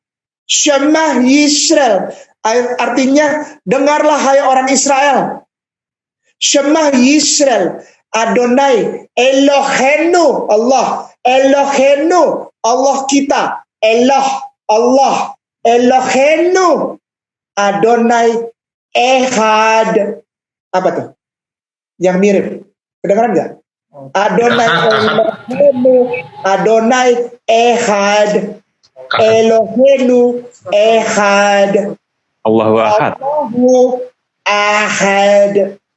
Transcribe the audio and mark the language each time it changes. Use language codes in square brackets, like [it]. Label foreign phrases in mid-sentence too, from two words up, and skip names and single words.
[he] שמע ישראל. [id] Artinya, dengarlah hai orang Israel. [he] שמע ישראל אדוני אלוהינו. [id] Allah. Elohenu. Allah kita. Allah. [he] אלוהינו אדוני אחד. [id] Apa tuh? Yang mirip. Kedengaran nggak? [he] אדוני אלוהינו. אדוני אחד אלוהינו אחד. [ar] الله أحد. الله أحد.